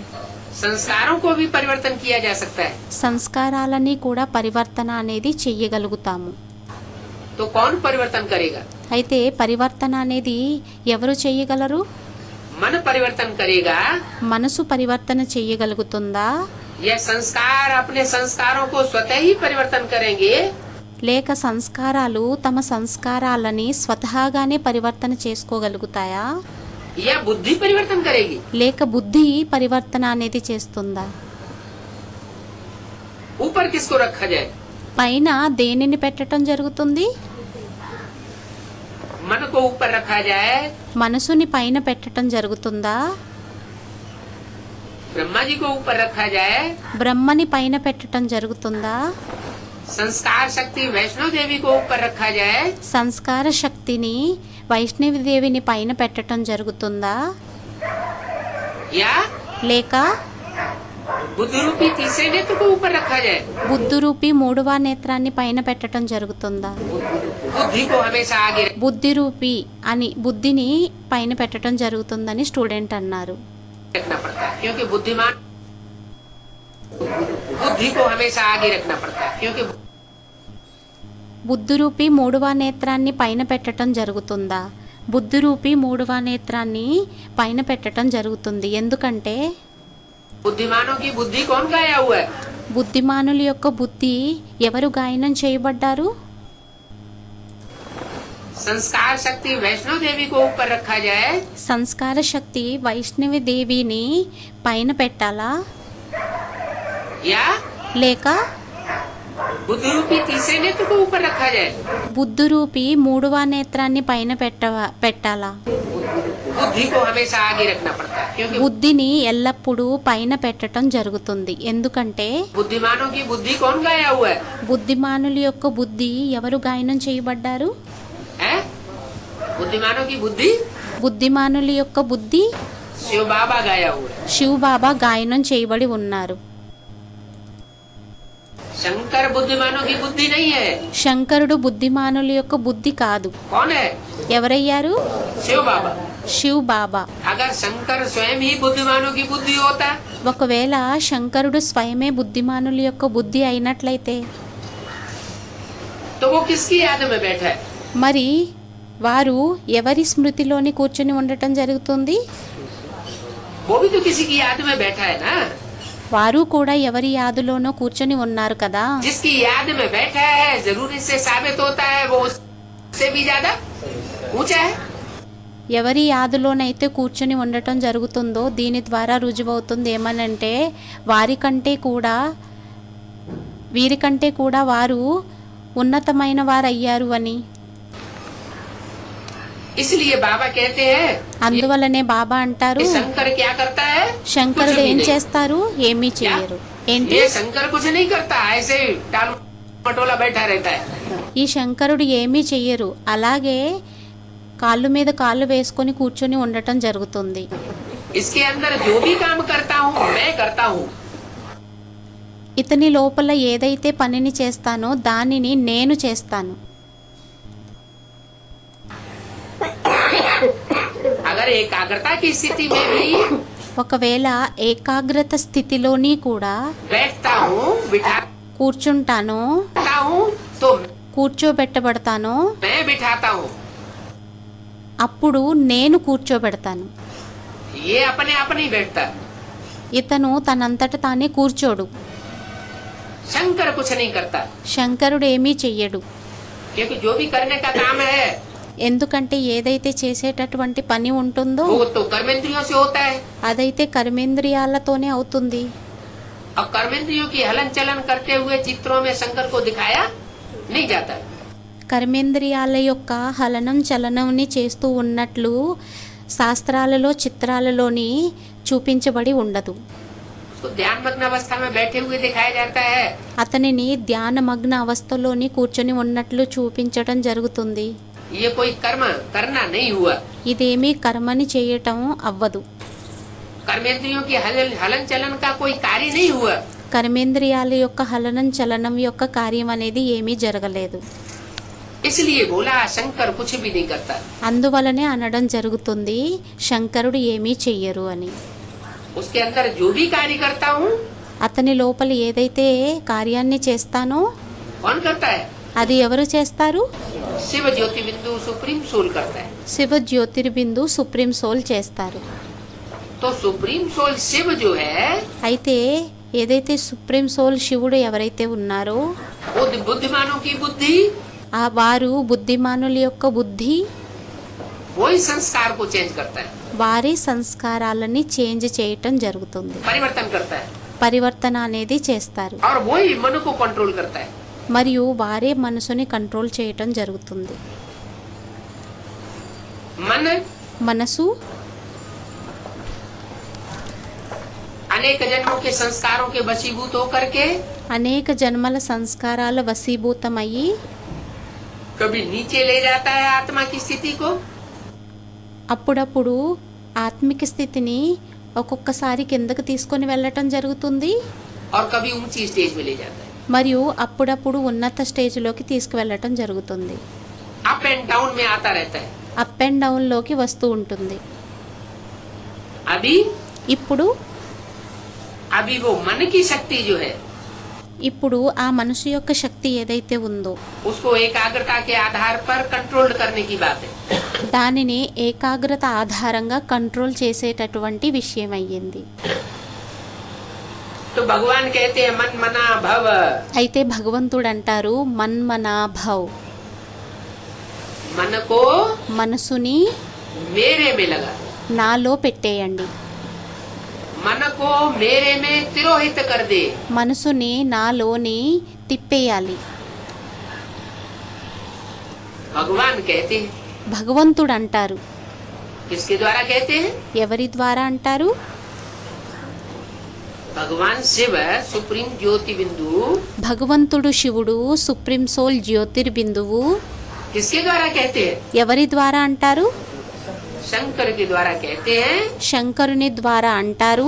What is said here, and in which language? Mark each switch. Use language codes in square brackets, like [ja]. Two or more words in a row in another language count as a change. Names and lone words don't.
[hi] संस्कारों को भी परिवर्तन किया जा सकता है। [te] సంస్కారాలని కూడా పరివర్తన అనేది చెయ్యగలుగుతాము. [hi] तो कौन परिवर्तन करेगा? [te] అయితే పరివర్తన అనేది ఎవరు చెయ్యగలరు? [hi] मन परिवर्तन करेगा [te] మనసు పరివర్తన చెయ్యగలుగుతుందా [hi] या संस्कार अपने संस्कारों को स्वतः ही परिवर्तन करेंगे? [te] లేక సంస్కారాలు తమ సంస్కారాలని స్వతహాగానే పరివర్తన చేసుకోగలుగుతాయా? [hi] या बुद्धि परिवर्तन करेगी? [te] లేక బుద్ధి పరివర్తన అనేది చేస్తుందా? [hi] ऊपर किसको रखा जाए? [te] పైన దేనిని పెట్టడం జరుగుతుంది? [hi] मन को ऊपर रखा जाए, [te] మనసుని పైన పెట్టడం జరుగుతుందా? [hi] ब्रह्मा जी को ऊपर रखा जाए, [te] బ్రహ్మని పైన పెట్టడం జరుగుతుందా? [hi] संस्कार शक्ति वैष्णो देवी को ऊपर रखा जाए, [te] సంస్కార శక్తిని వైష్ణవి దేవిని పైన పెట్టడం జరుగుతుందా? [hi] या [te] లేక [hi] बुद्धि रूपी तीसरे नेत्र को ऊपर रखा जाए? [te] బుద్ధు రూపి మూడవ నేత్రాన్ని పైన పెట్టడం జరుగుతుందా? [hi] बुद्धि को हमेशा आगे [te] బుద్ధి రూపి అని బుద్ధిని పైన పెట్టడం జరుగుతుందని స్టూడెంట్ అన్నారు. [hi] रखना पड़ता है, क्योंकि बुद्धिमान बुद्धि को हमेशा आगे रखना पड़ता है, क्योंकि [te] బుద్ధి రూపి మూడవ నేత్రాన్ని పైన పెట్టడం జరుగుతుందా? బుద్ధి రూపి మూడవ నేత్రాన్ని పైన పెట్టడం జరుగుతుంది. ఎందుకంటే [hi] बुद्धिमानों की बुद्धि कौन गाया हुआ है? [te] బుద్ధిమానుల యొక్క బుద్ధి ఎవరు గాయనం చేయబడ్డారు? [hi] संस्कार शक्ति वैष्णो देवी को ऊपर रखा जाए, [te] సంస్కార శక్తి వైష్ణవి దేవిని పైన పెట్టాలా [hi] या [te] లేక [hi] बुद्धि रूपी तीसरे नेत्र को ऊपर रखा जाए? [te] బుద్ధు రూపి మూడవ నేత్రాన్ని పైన పెట్టాలా? [hi] बुद्धि को हमेशा आगे रखना पड़ता है, क्योंकि [te] బుద్ధిని ఎల్లప్పుడూ పైన పెట్టడం జరుగుతుంది. ఎందుకంటే [hi] बुद्धिमानों की बुद्धि कौन गाया हुआ है? [te] బుద్ధిమానుల యొక్క బుద్ధి ఎవరు గాయనం చేయబడ్డారు? [hi] हैं? बुद्धिमानों की बुद्धि [te] బుద్ధిమానుల యొక్క బుద్ధి [hi] शिव बाबा गाया हुआ है। [te] శివ బాబా గాయనం చేయబడి ఉన్నారు. [hi] शंकर बुद्धिमानों की बुद्धि नहीं है। [te] శంకరుడు బుద్ధిమానుల యొక్క బుద్ధి కాదు. [hi] कौन है? [te] ఎవరయ్యారు? [hi] शिव बाबा। [te] శివ్ బాబా. [hi] अगर शंकर स्वयं ही बुद्धिमानों की बुद्धि होता [te] ఒకవేళ శంకరుడు స్వయమే బుద్ధిమానుల యొక్క బుద్ధి అయినట్లయితే [hi] तो वो किसकी याद में बैठा है? [te] మరి వారు ఎవరి స్మృతిలోని కూర్చొని ఉండటం జరుగుతుంది? [hi] वो भी तो किसी की याद में बैठा है ना। [te] వారు కూడా ఎవరి యాదులోనో కూర్చొని ఉన్నారు కదా. [hi] जिसकी याद में बैठा है जरूर इससे साबित होता है वो उससे भी ज्यादा ऊंचा है। [te] ఎవరి యాదులోనైతే కూర్చొని ఉండటం జరుగుతుందో దీని ద్వారా రుజువవుతుంది ఏమనంటే వీరికంటే కూడా వారు ఉన్నతమైన వారయ్యారు అని. [hi] इसलिए बाबा कहते हैं [te] అందువల్లనే బాబా అంటారు, [hi] ये शंकर क्या करता है? [te] శంకరుడు [hi] कुछ भी [te] ఏం [hi] नहीं। [te] చేస్తారు? ఏమీ చేయరు. ఏంటి? [hi] ये शंकर कुछ नहीं करता, ऐसे ही टाल मटोला बैठा रहता है। [te] ఈ శంకరుడు ఏమీ చెయ్యరు, అలాగే కాళ్ళు మీద కాళ్ళు వేసుకొని కూర్చొని ఉండటం జరుగుతుంది. [hi] इसके अंदर जो भी काम करता हूँ मैं करता हूँ। [te] ఇతని లోపల ఏదైతే పనిని చేస్తానో దానిని నేను చేస్తాను. [hi] अगर एकाग्रता की स्थिति में भी [te] ఒకవేళ ఏకాగ్రత స్థితిలోని కూడా [hi] बैठता हूँ बिठाता [te] కూర్చుంటానో [hi] हूँ तो [te] కూర్చోబెట్టబడతానో [hi] मैं बिठाता हूँ। [te] అప్పుడు నేను కూర్చోబెడతాను. [hi] ये अपने आप नहीं बैठता। [te] ఇతను తనంతట తానే కూర్చోడు. [hi] शंकर कुछ नहीं करता। [te] శంకరుడు ఏమీ చెయ్యడు. [hi] क्योंकि जो भी करने का काम है [te] ఎందుకంటే ఏదైతే చేసేటటువంటి పని ఉంటుందో [hi] वो तो कर्मेंद्रियों से होता है, [te] అదైతే కర్మేంద్రియాలతోనే అవుతుంది. [hi] और कर्मेंद्रियों की हलन चलन करते हुए चित्रों में शंकर को दिखाया नहीं जाता है। [te] కర్మేంద్రియాల యొక్క హలనం చలనంని చేస్తూ ఉన్నట్లు శాస్త్రాలలో చిత్రాలలోని చూపించబడి ఉండదు. [hi] उसको ध्यान मग्न अवस्था में बैठे हुए दिखाया जाता है। [te] అతనిని ధ్యానమగ్న అవస్థలోని కూర్చొని ఉన్నట్లు చూపించడం జరుగుతుంది. [hi] ये कोई कर्म करना नहीं हुआ, [te] ఇదేమీ కర్మని చేయటం అవ్వదు. [hi] कर्मेंद्रियों की हलन चलन का कोई कार्य नहीं हुआ। [te] కర్మేంద్రియాల యొక్క హలనం చలనం యొక్క కార్యం అనేది ఏమీ జరగలేదు. [hi] इसलिए बोला शंकर कुछ भी नहीं करता। [te] అందువలనే అనడం జరుగుతుంది శంకరుడు ఏమీ చెయ్యరు అని. [hi] उसके अंदर जो भी कार्य करता हूँ [te] అతని లోపల ఏదైతే కార్యాన్ని చేస్తానో [hi] कौन करता है? [te] అది ఎవరు చేస్తారు? [hi] शिव ज्योति बिंदु [en] supreme soul [hi] करता है। [te] శివ జ్యోతిర్బిందు [en] supreme soul [te] చేస్తారు. [hi] तो [en] supreme soul [hi] शिव जो है [te] అయితే ఏదైతే [en] supreme soul [te] శివుడు ఎవరైతే ఉన్నారో [hi] वो बुद्धिमानों की बुद्धि, [te] ఆ వారు బుద్ధిమానుల యొక్క బుద్ధి, [hi] वही संस्कार को चेंज करता है, [te] వారి సంస్కారాలని చేంజ్ చేయటం జరుగుతుంది. [hi] परिवर्तन करता है, [te] పరివర్తన అనేది చేస్తారు. [hi] और वही मन को कंट्रोल करता है। [te] మరియు వారే మనసుని కంట్రోల్ చేయటం జరుగుతుంది. [hi] मन [te] మనసు [hi] अनेक जन्मों के संस्कारों के वशीभूत होकर के [te] అనేక జన్మల సంస్కారాల వశీభూతమయ్యి [hi] कभी नीचे ले जाता है आत्मा की स्थिति को, [te] అప్పుడప్పుడు ఆత్మిక స్థితిని ఒక్కొక్కసారి కిందకు తీసుకొని వెళ్ళటం జరుగుతుంది. [hi] और कभी ऊंची स्टेज में ले जाता है। [te] మరియు అప్పుడప్పుడు ఉన్నత స్టేజ్లోకి తీసుకువెళ్ళటం జరుగుతుంది. [en] up and down [hi] में आता रहता है। [en] up and downలోకి [te] వస్తూ ఉంటుంది. [hi] अभी अभी वो मन की शक्ति जो है [te] ఇప్పుడు ఆ మనసు యొక్క శక్తి ఏదైతే ఉందో [hi] उसको एकाग्रता के आधार पर कंट्रोल करने की बात है। [te] దానిని ఏకాగ్రత ఆధారంగా కంట్రోల్ చేసేటటువంటి విషయం అయ్యింది. [hi] तो भगवान कहते हैं मन मना भव, [te] అయితే భగవంతుడు అంటారు మన్మనా భవ్, [hi] मन को [te] మనసుని [hi] मेरे में लगा, [te] నాలో పెట్టేయండి, [hi] मन को मेरे में तिरोहित कर दे। [te] మనసుని నాలోని తిప్పేయాలి. [hi] भगवान कहते हैं, [te] భగవంతుడు అంటారు. [hi] किसके द्वारा कहते हैं? [te] ఎవరి ద్వారా అంటారు? [hi] भगवान शिव सुप्रीम ज्योति बिंदु [te] భగవంతుడు శివుడు [en] supreme soul [te] జ్యోతిర్బిందువు [hi] किसके द्वारा कहते हैं? [te] ఎవరి ద్వారా అంటారు? [hi] शंकर के द्वारा कहते हैं [te] శంకరుని ద్వారా అంటారు.